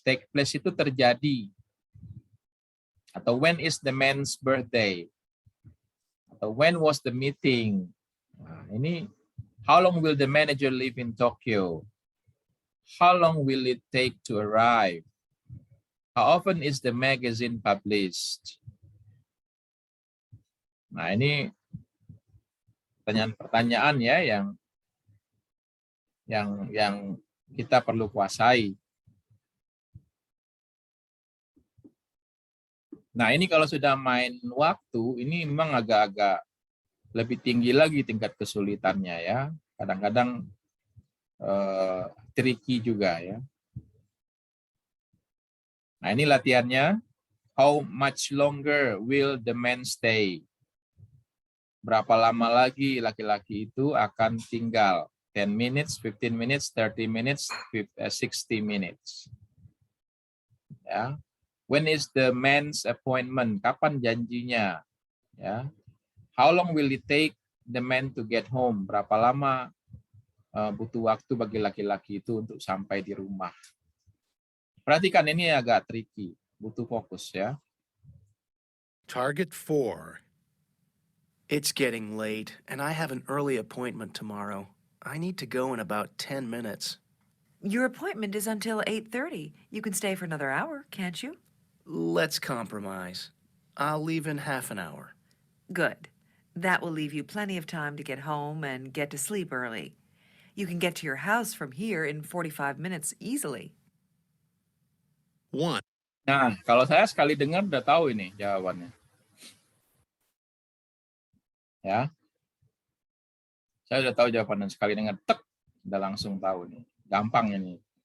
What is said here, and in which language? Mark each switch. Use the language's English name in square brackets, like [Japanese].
[English] Take place [Indonesian] itu terjadi. Atau [English] when is the man's birthday? [Indonesian] Atau [English] when was the meeting? [Indonesian] Nah, ini [English] how long will the manager live in Tokyo? How long will it take to arrive? How often is the magazine published? [Indonesian] Nah, ini pertanyaan-pertanyaan ya yang kita perlu kuasai. Nah, ini kalau sudah main waktu, ini memang agak-agak lebih tinggi lagi tingkat kesulitannya ya. Kadang-kadang tricky juga ya. Nah, ini latihannya. [English] How much longer will the man stay? [Indonesian] Berapa lama lagi laki-laki itu akan tinggal? [English] 10 minutes, 15 minutes, 30 minutes, 60 minutes. Ya. When is the man's appointment? [Indonesian] Kapan janjinya? Ya. [English] How long will it take the man to get home? [Indonesian] Berapa lama butuh waktu bagi laki-laki itu untuk sampai di rumah? Perhatikan ini agak tricky, butuh fokus ya. [English] Target 4. It's getting late, and I have an early appointment tomorrow. I need to go in about 10 minutes. Your appointment is until 8:30. You can stay for another hour, can't you? Let's compromise. I'll leave in half an hour. Good. That will leave you plenty of time to get home and get to sleep early. You can get to your house from here in 45 minutes easily. 1, [Indonesian] Nah, kalau saya sekali dengar udah tahu ini jawabannya. Ya. Saya udah tahu jawabannya, sekali dengar tek udah langsung tahu nih. Gampang ini.